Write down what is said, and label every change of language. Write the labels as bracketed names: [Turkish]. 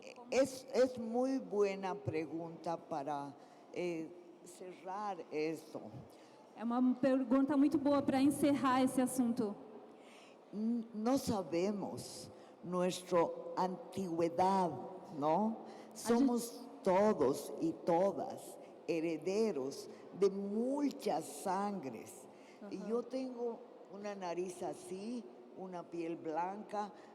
[Spanish] Es muy buena pregunta para cerrar esto. [Portuguese] É uma pergunta muito boa para encerrar esse assunto. [Spanish] No sabemos nuestra antigüedad, ¿no? Somos todos y todas herederos de muchas sangres. Y yo tengo una nariz así, una piel blanca.